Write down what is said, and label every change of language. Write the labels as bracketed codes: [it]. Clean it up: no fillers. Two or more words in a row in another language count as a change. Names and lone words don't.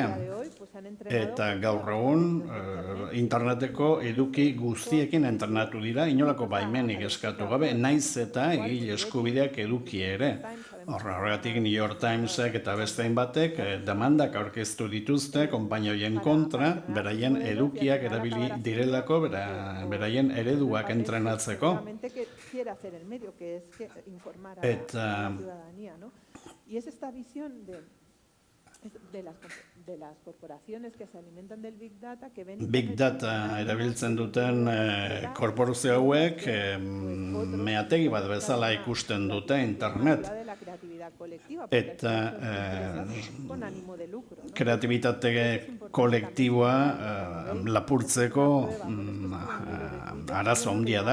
[eu] Eta gaur egun interneteko eduki guztiekin entrenatu dira, inolako baimenik eskatu gabe, naiz eta egile eskubideak eduki ere. Horregatik New York Timesek eta beste hainbatek demandak aurkeztu dituzte konpainioien kontra, beraien edukiak erabili direlako, beraien ereduak entrenatzeko. Eta [es] y es esta visión de las corporaciones que se alimentan del [en] Big Data [es] que ven... [en] Big Data [eu] erabiltzen duten korporazio hauek meategi bat bezala ikusten dute internet. Eta kreatibitate kolektiboa lapurtzeko arazo handia dago.